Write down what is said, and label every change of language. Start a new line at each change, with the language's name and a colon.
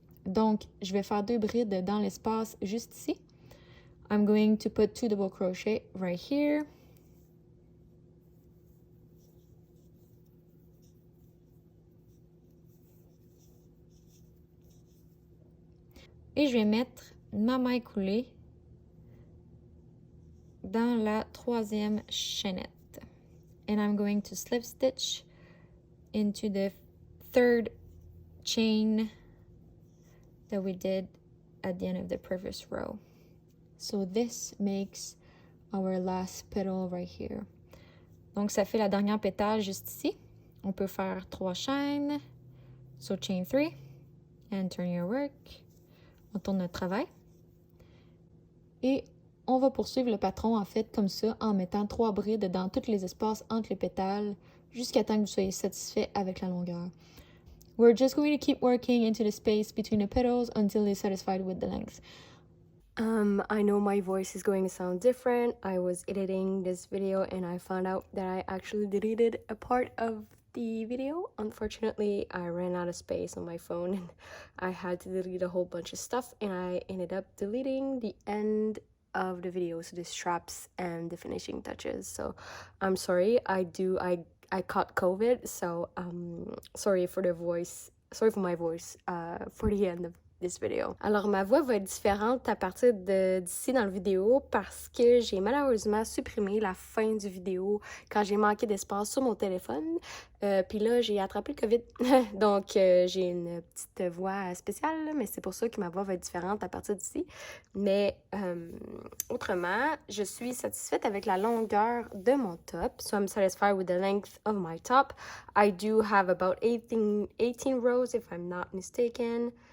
French: Donc, je vais faire 2 brides dans l'espace juste ici.
English: I'm going to put 2 double crochet right here.
French: Et je vais mettre ma maille coulée dans la 3e chaînette.
English: And I'm going to slip stitch into the 3rd chain that we did at the end of the previous row. So this makes our last petal right here.
French: Donc ça fait la dernière pétale juste ici. On peut faire 3 chaînes.
English: So chain 3 and turn your work.
French: On tourne notre travail. Et on va poursuivre le patron en fait comme ça en mettant 3 brides dans tous les espaces entre les pétales jusqu'à temps que vous soyez satisfait avec la longueur.
English: We're just going to keep working into the space between the petals until you're satisfied with the length. I know my voice is going to sound different. I was editing this video and I found out that I actually deleted a part of the video. Unfortunately, I ran out of space on my phone and I had to delete a whole bunch of stuff, and I ended up deleting the end of the video, so the straps and the finishing touches. So I'm sorry. I caught COVID, so sorry for my voice for the end of this video.
French: Alors, ma voix va être différente à partir d'ici dans la vidéo parce que j'ai malheureusement supprimé la fin du vidéo quand j'ai manqué d'espace sur mon téléphone. Puis là, j'ai attrapé le COVID. Donc, j'ai une petite voix spéciale, mais c'est pour ça que ma voix va être différente à partir d'ici. Mais autrement, je suis satisfaite avec la longueur de mon top.
English: So I'm satisfied with the length of my top. I do have about 18 rows if I'm not mistaken.